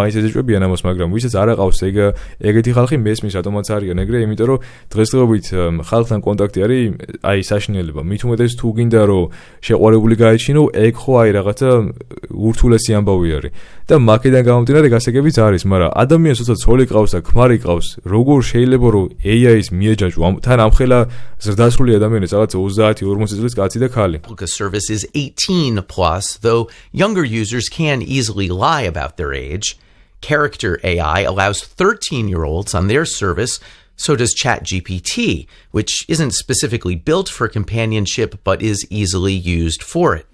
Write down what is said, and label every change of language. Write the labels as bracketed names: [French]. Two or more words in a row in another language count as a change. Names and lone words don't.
[Georgian] მაინც ეჯეჭვებიან ამას მაგრამ ვისაც არ აყავს ეგეთი ხალხი მესმის რატომაც არიან ეგრე იმიტომ რომ დღესდღეობით ხალხთან კონტაქტი არის აი საშინელება მით უმეტეს თუ გინდა რომ შეყვარებული გაეჩინო ეგ ხო აი რაღაცა ურთულესი ამბავი არის და მაკედან გამომდინარე გასაგებიც არის მაგრამ ადამიანს თუნდაც ცოლი ყავს და ქმარი ყავს როგორ შეიძლება რომ AI-ს მიეჯაჭვო თან ამხელა ზრდასრული ადამიანის რაღაც 30-40 წლის კაცი და ქალი. [English] Replica service is 18 plus, though younger users can easily lie about their age. Character AI allows 13-year-olds on their service, so does ChatGPT, which isn't specifically built for companionship but is easily used for it.